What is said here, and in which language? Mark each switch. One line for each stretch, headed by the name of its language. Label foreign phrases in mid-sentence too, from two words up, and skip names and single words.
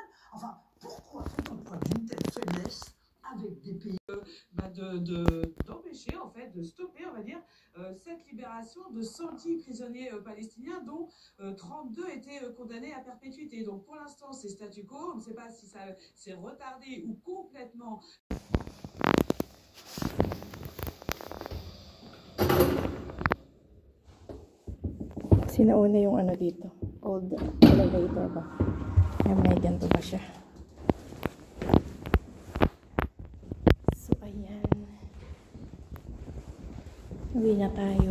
French: Enfin, pourquoi fait-on preuve d'une telle faiblesse avec des pays d'empêcher, en fait, de stopper, on va dire, cette libération de 110 prisonniers palestiniens, dont 32 étaient condamnés à perpétuité. Donc pour l'instant, c'est statu quo. On ne sait pas si ça s'est retardé ou complètement.
Filipino: Sinauna yung ano dito,
English: old elevator
Filipino: ba? May ganito ba siya? So ayan, uwi na tayo.